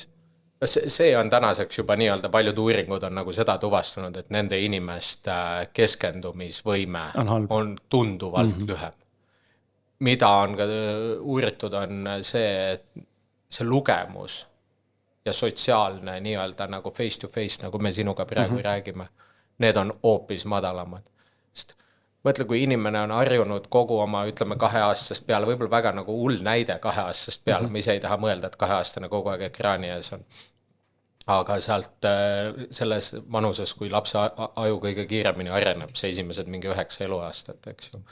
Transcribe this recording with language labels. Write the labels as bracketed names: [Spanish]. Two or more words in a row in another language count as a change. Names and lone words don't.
[Estonian] See on tänaseks juba nii-öelda paljud uuringud on nagu seda tuvastanud, et nende inimeste keskendumisvõime on tunduvalt lühem. Mida on ka uuritud on see lugemus ja sotsiaalne nii-öelda nagu [English] face to face, [Estonian] nagu me sinuga praegu räägime, need on hoopis madalamad. Sest mõtle, kui inimene on harjunud kogu oma, ütleme 2-aastasest peale, võib-olla väga nagu hull näide 2-aastasest peale, me ise ei taha mõelda, et 2-aastane kogu aeg ekraani ees on. Aga sealt selles vanuses, kui lapse aju kõige kiiremini areneb, see esimesed mingi 9 eluaastat, eks ju.